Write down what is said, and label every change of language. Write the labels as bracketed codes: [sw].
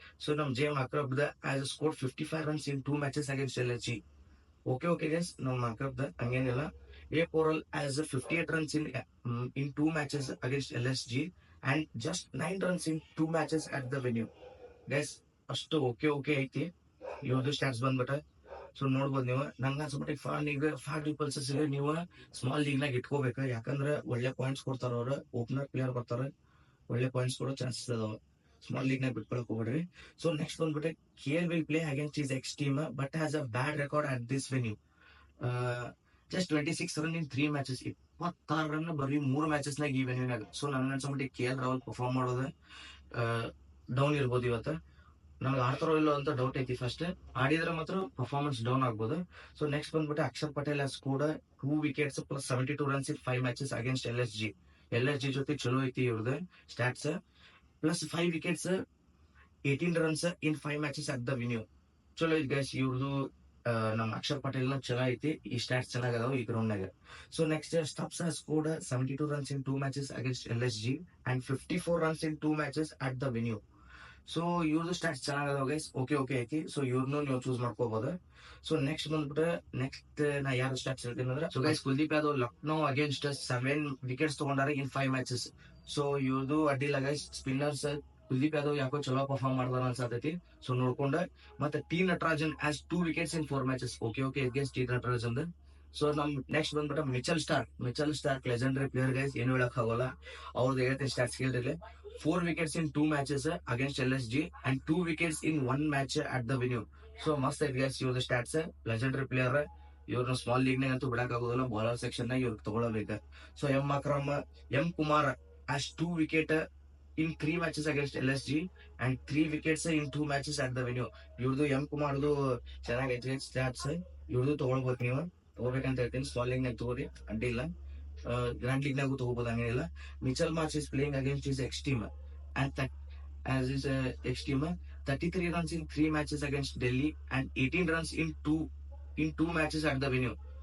[kn] So ನಮ್ [en] JM ಅಕ್ರಬ್ has scored 55 runs in 2 matches against LSG. [kn] Okay guys, ನಮ್ ಅಕ್ರಬ್ ಹಂಗೇನಿಲ್ಲ. [en] A Poral has 58 runs in 2 matches against LSG and just 9 runs in 2 matches at the venue. [kn] Guys, ಅಷ್ಟು okay ಐತಿ ಇವ್ರದ್ದು stats ಬಂದ್ಬಿಟ್ಟ. So ನೋಡ್ಬೋದು ನೀವು. ನಂಗೆ ಅನ್ಸ್ಬಿಟ್ಟು ಫಾರ್ ಡ್ಯೂ ಪಲ್ಸಸ್ ನೀವು ಸ್ಮಾಲ್ ಲೀಗ್ ನಾಗ ಇಟ್ಕೋಬೇಕು. ಯಾಕಂದ್ರೆ ಒಳ್ಳೆ ಪಾಯಿಂಟ್ಸ್ ಕೊಡ್ತಾರ ಅವ್ರ. ಓಪನರ್ ಪ್ಲೇಯರ್ ಬರ್ತಾರ, ಒಳ್ಳೆ ಪಾಯಿಂಟ್ಸ್ ಕೊಡೋ ಚಾನ್ಸಸ್ ಅದಾವ. ಸ್ಮಾಲ್ ಲೀಗ್ ನಾಗ ಬಿಟ್ಕೊಳಕ್ ಹೋಗ್ಬೇಡ್ರಿ. ಸೊ ನೆಕ್ಸ್ಟ್ ಬಂದ್ಬಿಟ್ಟು [en] KL will play against his ex team but has a bad record at this venue. [kn] Just 26 run in 3 matches. 26 run ಬರೀ 3 ಮ್ಯಾಚಸ್ ನಾಗ ಈ ವೆನ್ಯೂನಾಗ. ಸೊ ನನ್ಗೆ ಅನ್ಸೋ KL ರಾಹುಲ್ ಪರ್ಫಾರ್ಮ್ ಮಾಡೋದು ಡೌನ್ ಇರ್ಬೋದು ಇವತ್ತು. ನನಗೆ ಆಡ್ತಾರೋ ಇಲ್ಲೋ ಅಂತ ಡೌಟ್ ಐತಿ. ಫಸ್ಟ್ ಆಡಿದ್ರೆ ಮಾತ್ರ ಪರ್ಫಾರ್ಮೆನ್ಸ್ ಡೌನ್ ಆಗ್ಬೋದು. ಸೊ ನೆಕ್ಸ್ಟ್ ಬಂದ್ಬಿಟ್ಟು [en] Akshar Patel has scored 2 wickets plus 72 runs in 5 matches against LSG [kn] ಜೊತೆ ಚಲೋ ಐತಿ ಇವ್ರದ್ದು stats. [en] Plus 5 wickets 18 runs in 5 matches at the venue. [kn] ಚಲೋ ಐತಿ ಗೈಸ್ ಇವ್ರದ್ದು. ನಮ್ ಅಕ್ಷರ್ ಪಟೇಲ್ ಚಲೋ ಐತಿ. ಈ ಸ್ಟಾಟ್ಸ್ ಚೆನ್ನಾಗದಾವ ಈ ಗ್ರೌಂಡ್ ನಾಗ. So next [en] Stubbs has scored 72 runs in 2 matches against LSG and 54 runs in 2 matches at the venue. [kn] So ಇವ್ರದ್ದು ಸ್ಟಾಟ್ಸ್ ಚೆನ್ನಾಗದಾವ ಗೈಸ್. ಓಕೆ ಐತಿ. ಸೊ ಇವ್ರನ್ನು ನೀವು ಚೂಸ್ ಮಾಡ್ಕೋಬಹುದು. ಸೊ ನೆಕ್ಸ್ಟ್ ಬಂದ್ಬಿಟ್ರೆ ನಾ ಯಾರು ಸ್ಟಾಟ್ಸ್ ಹೇಳ್ತೀನಿ ಅಂದ್ರೆ, so guys Kuldeep Yadav Lucknow against 7 wickets ತಗೊಂಡಾರ ಇನ್ 5 ಮ್ಯಾಚಸ್. ಸೊ ಇವ್ರದ್ದು ಅಡ್ಡಿಲ್ಲ ಗೈಸ್. ಸ್ಪಿನ್ನರ್ಸ್ ಕುಲ್ದೀಪ್ ಯಾದವ್ ಯಾಕೋ ಚಲೋ ಪರ್ಫಾರ್ಮ್ ಮಾಡ್ದಾರ ಅನ್ಸತೈತಿ. ಸೊ ನೋಡ್ಕೊಂಡ ಮತ್ತೆ [en] T Natarajan has 2 wickets in 4 matches. [kn] Okay against T Natarajan. So ನಮ್ ನೆಕ್ಸ್ಟ್ ಬಂದ್ಬಿಟ್ಟು Mitchell Starc legendary player guys, ಏನು ಹೇಳಕ್ ಆಗೋಲ್ಲ. ಅವ್ರದ್ದು ಹೇಳ್ತೀನಿ stats ಕೇಳಿರ್ಲಿ. [en] 4 wickets in 2 matches against LSG and 2 wickets in 1 match at the venue. [kn] So ಮಸ್ತ್ ಐತಿ ಗೈಸ್ ಇವ್ರದ್ದು ಸ್ಟಾಟ್ಸ್. Legendary player. ಇವ್ರನ್ನ ಸ್ಮಾಲ್ ಲೀಗ್ ನಾಗ ಅಂತೂ ಬಿಡಕ್ ಆಗೋದಿಲ್ಲ. ಬಾಲರ್ ಸೆಕ್ಷನ್ ನಾಗ ಇವ್ರಿಗೆ ತಗೊಳ್ಳಬೇಕು. [en] So M Kumar has 2 wickets in 3 matches against LSG and 3 wickets in 2 matches at the venue. [kn] ಇವ್ರದ್ದು ಎಂ ಕುಮಾರ್ದು ಚೆನ್ನಾಗೈತಿ ಸ್ಟಾಟ್ಸ್. ಇವ್ರದ್ದು ತಗೊಳ್ಬೇಕು, ನೀವು ತಗೋಬೇಕಂತ ಹೇಳ್ತೀನಿ. ಸ್ಮಾಲ್ ಲೀಗ್ ನಾಗ ತಗೋರಿ, ಅಡ್ಡಿಲ್ಲ. ಗ್ರ್ಯಾಂಡ್ ಲೀಗ್ ನಾಗೂ ತಗೋಬಹುದು, ಹಂಗೇನಿಲ್ಲ. [en] Mitchell Marsh is playing against his ex team and as his ex team 33 runs in 3 matches against Delhi and 18 runs in 2 matches at the venue.